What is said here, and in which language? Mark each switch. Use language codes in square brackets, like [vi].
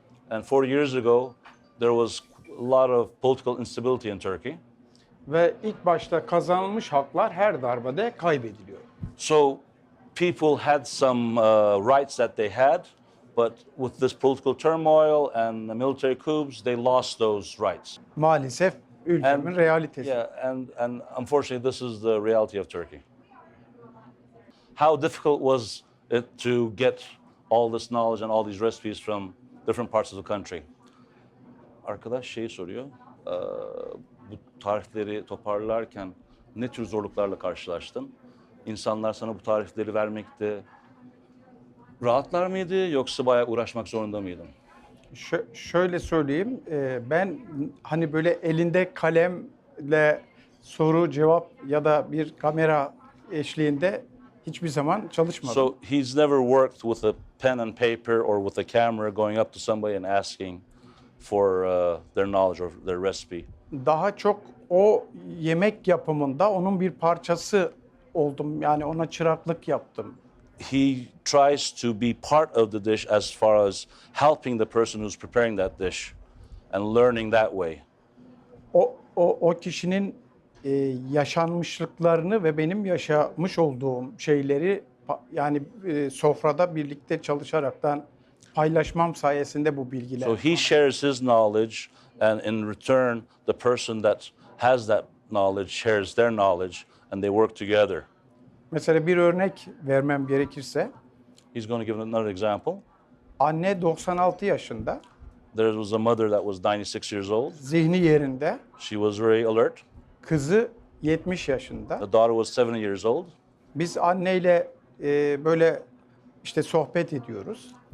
[en] And 40 years ago, there was a lot of political instability in Turkey. [tr] Ve ilk başta kazanılmış haklar her darbede kaybediliyor. [en] So people had some rights that they had, but with this political turmoil and the military coups, they lost those rights. [tr] Maalesef ülkemin realitesi. [en] Yeah, and unfortunately, this is the reality of Turkey. How difficult was it to get all this knowledge and all these recipes from different parts of the country? [tr] Arkadaş soruyor. Bu tarifleri toparlarken ne tür zorluklarla karşılaştın? İnsanlar sana bu tarifleri vermekte rahatlar mıydı yoksa bayağı uğraşmak zorunda mıydın? Şöyle söyleyeyim, ben hani böyle elinde kalemle soru cevap ya da bir kamera eşliğinde hiçbir zaman çalışmadım. [en] So he's never worked with a pen and paper or with a camera going up to somebody and asking for their knowledge or their recipe. [tr] Daha çok o yemek yapımında onun bir parçası oldum. Yani ona çıraklık yaptım. [en] He tries to be part of the dish as far as helping the person who's preparing that dish and learning that way. [tr] O kişinin yaşanmışlıklarını ve benim yaşamış olduğum şeyleri yani sofrada birlikte çalışaraktan paylaşmam sayesinde bu bilgiler. [en] So he shares his knowledge, and in return, the person that has that knowledge shares their knowledge, and they work together. [tr] Mesela bir örnek vermem gerekirse, [en] He's going to give another example. [tr] anne 96 yaşında, [en] There was a mother that was 96 years old. [tr] zihni yerinde, [en] She was very alert. [tr] kızı 70 yaşında. [en] The daughter was 70 years old. [tr] Biz anneyle böyle işte sohbet ediyoruz